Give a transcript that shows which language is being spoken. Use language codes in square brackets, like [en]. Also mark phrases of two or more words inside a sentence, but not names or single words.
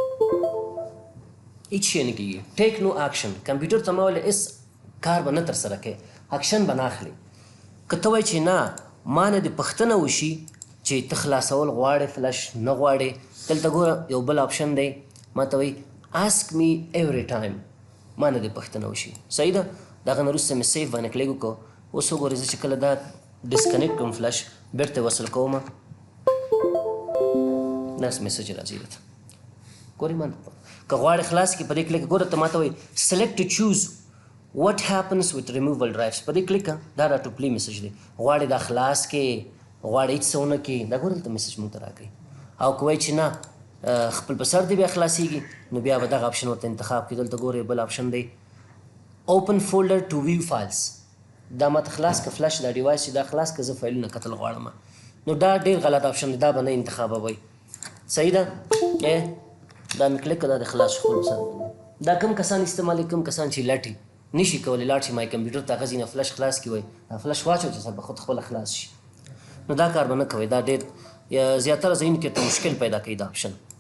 [ps] هیڅ شی نه کېږي ټیک نو اکشن کمپیوټر ته مې ویل هېڅ کار به نه ترسره کوې اکشن به نه اخلي که ته وایې چې نه ما نه دې پوښتنه وشي چې ته خلاصول غواړې فلش نه غواړې دلته ګوره یو بل آپشن دی ما ته وایي [en] ask me every time [ps] ما نه دې پوښتنه وشي صحیح ده د هغه نه وروسته مې سیف باندې کلیک وکړو اوس وګورئ زه چې کله دا ډسکنیکټ کړم فلش بېرته وصل کوم داسې میسج راځي درته ګورئ ما که غواړې خلاص کړي په دې کلیک ګوره ته ما ته وایي [en] select to choose what happens with removable drives [ps] په دې کلیک دا آټو پلی میسج دی غواړې دا خلاص کې غواړې هېڅ څه ونه کړي دا ګوره دلته میسج مونږ ته راکوي او که وایي چې نه خپل په سر دې بیا خلاصېږي نو بیا به دغه آپشن ورته انتخاب کړي دلته ګوره بل آپشن دی [en] open folder to view files [ps] دا ماته خلاص که فلش دا ډیوایس چې دا خلاص که زه فایلونه کتل غواړم نو دا ډېر غلط آپشن دی دا به نه انتخابوئ صحیح ده دا مې کلیک دا د خلاص خپل سر دا کم کسان استعمالوي کم کسان چې لټي نشي کولی لاړ شي مای کمپیوټر ته هغه ځینې فلش خلاص کړي وایي دا فلش واچو چې سر به خود خپله خلاص شي نو دا کار به نه کوئ دا ډېر زیاتره ځایونو کې ورته مشکل پیدا کوي دا آپشن